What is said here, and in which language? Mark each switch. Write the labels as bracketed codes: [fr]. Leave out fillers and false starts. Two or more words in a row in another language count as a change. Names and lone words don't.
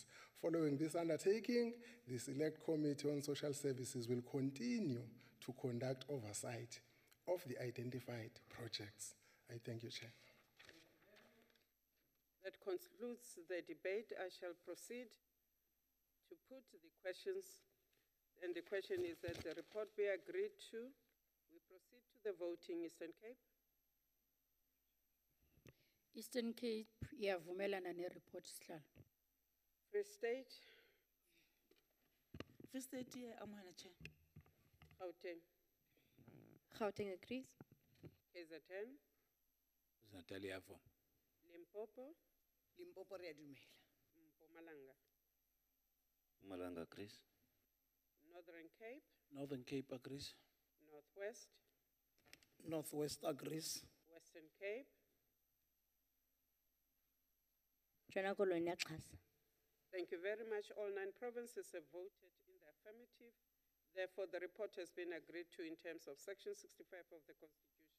[en] Following this undertaking, the Select Committee on Social Services will continue to conduct oversight of the identified projects. I thank you, Chair. That concludes the debate. I shall proceed to put the questions, and the question is that the report be agreed to. We proceed to the voting. Eastern Cape. [xh] Eastern Cape, iyavumelana ne-report sihlalo. [en] Free State. Free State, [st] amohela Chair. [en] Gauteng. Gauteng agrees. KZN. Natalia for. Limpopo. [nso] Limpopo re a dumela. [en] Mpumalanga. Mpumalanga agrees. Northern Cape. Northern Cape agrees. Northwest. Northwest agrees. Western Cape. Thank you very much. All 9 provinces have voted in the affirmative. Therefore, the report has been agreed to in terms of Section 65 of the Constitution.